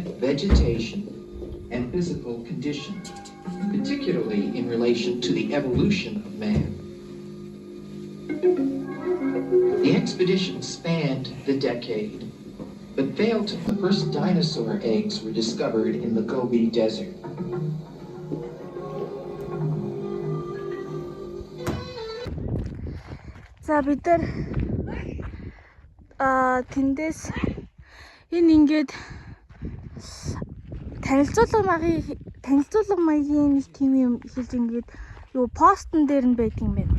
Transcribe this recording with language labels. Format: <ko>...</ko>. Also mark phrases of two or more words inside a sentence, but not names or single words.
<en>vegetation, and physical condition, particularly in relation to the evolution of man. The expedition spanned the decade, but failed to. The first dinosaur eggs were discovered in the Gobi Desert.</en> <mn>За бид нар тэндээс энэ ингээд танилцуулга маягийн нэг тийм юм хэлж ингээд юу постн дээр нь байдаг юм байна.</mn>